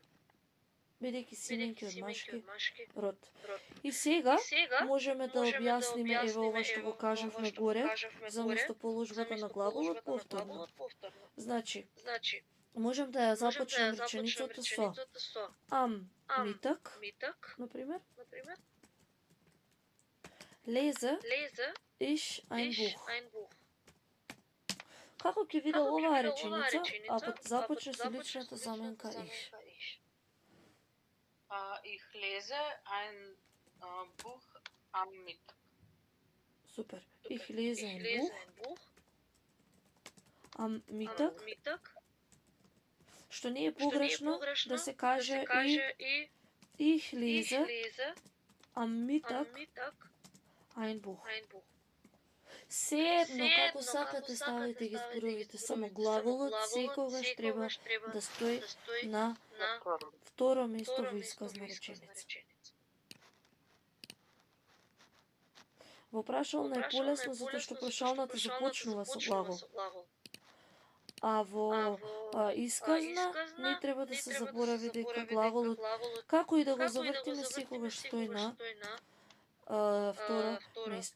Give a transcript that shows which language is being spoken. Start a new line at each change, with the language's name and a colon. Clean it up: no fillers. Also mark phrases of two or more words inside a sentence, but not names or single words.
Macedonian: бидејќи се именки од машки машки род. род. И сега И сега можеме да објасниме еве ова што го кажавме горе, за место положбата на глаголот повторно. Значи, Значи, можам да ја започнем започнем реченицата со реченицата со
German: ам ам митак, митак,
Macedonian: например, например,
German: лезе лезе ich ein ich Buch. ein Buch.
Macedonian: Како ќе виде Како ќе оваа биде реченица, ако започне со започне личната со заменка личната ich? заменка ich?
German: Ich lese ein Buch am Mittag. Супер. Ich lese Ich ein lese Buch ein Buch am Mittag, am Mittag,
Macedonian: што не е што не е погрешно погрешно да се каже и ich
German: ich lese lese am am Mittag Mittag ein Buch. ein Buch.
Macedonian: Сеедно како сакате ставите ги зборовите, само глаголот секогаш треба да стои на второ место во исказна реченица. Во прашална е полесно затоа што прашалната започнува со глагол, а во исказна не треба да се заборави дека глаголот, како и да го завртиме, секогаш стои на второ место.